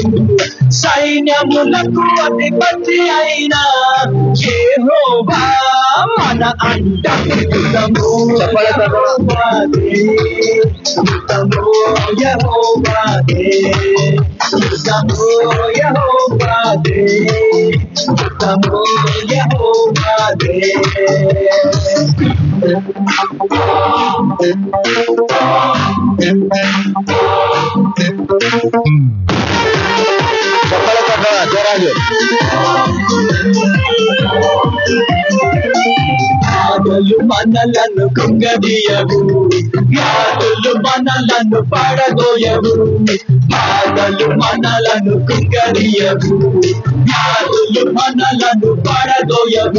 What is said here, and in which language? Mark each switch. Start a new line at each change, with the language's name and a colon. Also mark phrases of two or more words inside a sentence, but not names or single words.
Telugu: సైన్యములకు అధిపతి అయిన యెహోవా మన అండ. యుద్ధము యెహోవాదే, యుద్ధము యెహోవాదే, యుద్ధము యెహోవాదే, యుద్ధము యెహోవాదే.
Kannada: ಚಪ್ಪಳೆ ತಟ್ಟೋಣ ಜೋರಾಗಿ.
Telugu: బాధలు మనలను కుంగదీయవు, వ్యాధులు మనలను పడదోయవు, బాధలు మనలను కుంగదీయవు, వ్యాధులు మనలను పడదోయవు.